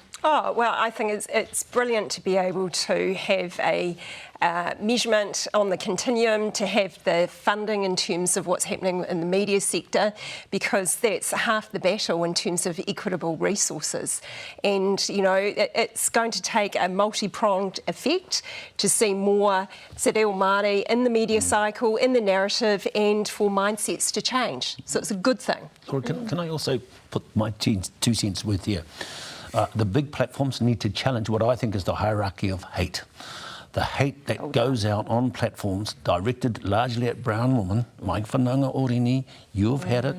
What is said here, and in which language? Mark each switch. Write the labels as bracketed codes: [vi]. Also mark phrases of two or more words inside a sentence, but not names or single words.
[en] Oh, well, I think it's brilliant to be able to have a measurement on the continuum, to have the funding in terms of what's happening in the media sector, because that's half the battle in terms of equitable resources. And, you know, it's going to take a multi-pronged effect to see more te reo Māori in the media cycle, in the narrative, and for mindsets to change. So it's a good thing. Or can I also put my 2 cents worth here? The big platforms need to challenge what I think is the hierarchy of hate. The hate that goes out on platforms directed largely at brown women, like whananga Orini, you've had it.